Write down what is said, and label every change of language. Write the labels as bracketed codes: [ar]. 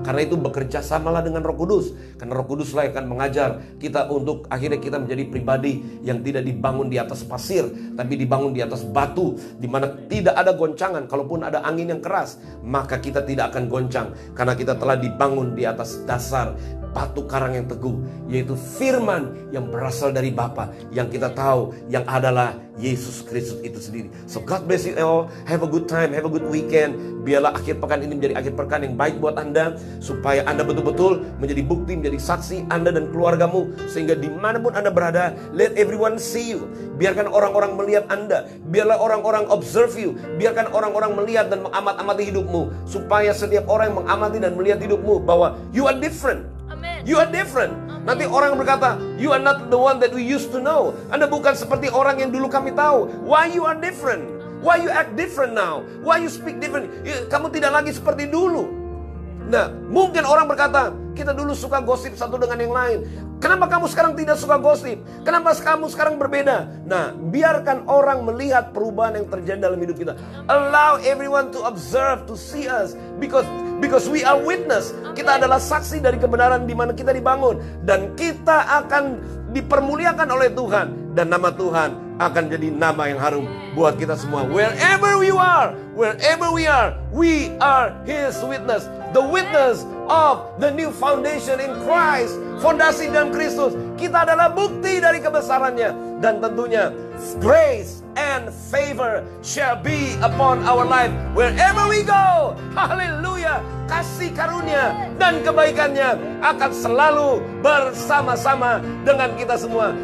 [id] Karena itu bekerja samalah dengan Roh Kudus. Karena Roh Kuduslah yang akan mengajar kita untuk akhirnya kita menjadi pribadi yang tidak dibangun di atas pasir, tapi dibangun di atas batu, di mana tidak ada goncangan. Kalaupun ada angin yang keras, maka kita tidak akan goncang, karena kita telah dibangun di atas dasar batu karang yang teguh, yaitu firman yang berasal dari Bapa, yang kita tahu yang adalah Yesus Kristus itu sendiri. [en] So God bless you all. Have a good time, have a good weekend. [id] Biarlah akhir pekan ini menjadi akhir pekan yang baik buat Anda, supaya Anda betul-betul menjadi bukti, menjadi saksi Anda dan keluargamu, sehingga dimanapun Anda berada, [en] let everyone see you. [id] Biarkan orang-orang melihat Anda, biarlah orang-orang [en] observe you, [id] biarkan orang-orang melihat dan mengamati hidupmu, supaya setiap orang yang mengamati dan melihat hidupmu bahwa [en] you are different. You are different. Nanti orang berkata, you are not the one that we used to know. [id] Anda bukan seperti orang yang dulu kami tahu. [en] Why you are different? Why you act different now? Why you speak different? [id] Kamu tidak lagi seperti dulu. Nah, mungkin orang berkata, kita dulu suka gosip satu dengan yang lain. Kenapa kamu sekarang tidak suka gosip? Kenapa kamu sekarang berbeda? Nah, biarkan orang melihat perubahan yang terjadi dalam hidup kita. [en] Allow everyone to observe, to see us, because we are witness. [id] Kita adalah saksi dari kebenaran di mana kita dibangun, dan kita akan dipermuliakan oleh Tuhan, dan nama Tuhan akan jadi nama yang harum buat kita semua. [en] Wherever we are, we are His witness. The witness of the new foundation in Christ. [id] Fondasi dalam Kristus. Kita adalah bukti dari kebesarannya. Dan tentunya [en] grace and favor shall be upon our life wherever we go. [id] Haleluya. Kasih karunia dan kebaikannya akan selalu bersama-sama dengan kita semua.